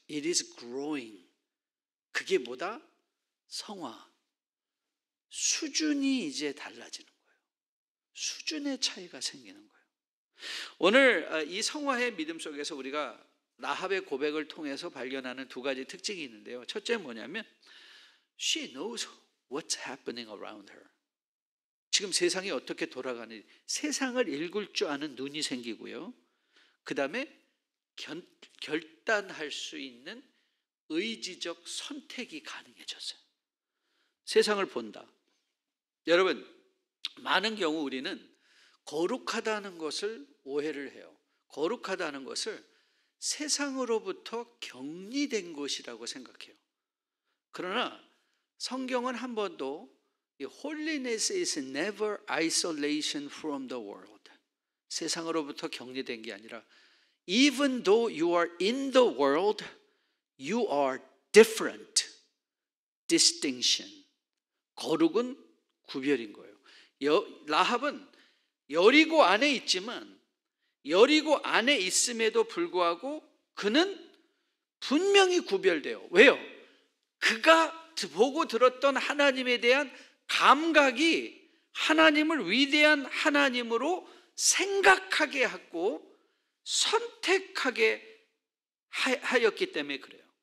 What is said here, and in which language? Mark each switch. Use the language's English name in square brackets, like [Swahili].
[English] It is growing. [Korean] 그게 뭐다? 성화. 수준이 이제 달라지는 거예요. 수준의 차이가 생기는 거예요. 오늘 이 성화의 믿음 속에서 우리가 라합의 고백을 통해서 발견하는 두 가지 특징이 있는데요. 첫째는 뭐냐면 [English] She knows what's happening around her. [Korean] 지금 세상이 어떻게 돌아가는지 세상을 읽을 줄 아는 눈이 생기고요. 그 다음에 결단할 수 있는 의지적 선택이 가능해졌어요. 세상을 본다. 여러분 많은 경우 우리는 거룩하다는 것을 오해를 해요. 거룩하다는 것을 세상으로부터 격리된 것이라고 생각해요. 그러나 성경은 한 번도 [English] Holiness is never isolation from the world. [Korean] 세상으로부터 격리된 게 아니라 [English] Even though you are in the world, you are different. [Korean] Distinction. 거룩은 구별인 거예요. 라합은 여리고 안에 있지만 여리고 안에 있음에도 불구하고 그는 분명히 구별돼요. 왜요? 그가 보고 들었던 하나님에 대한 감각이 하나님을 위대한 하나님으로 생각하게 하고 선택하게 하였기 때문에 그래요.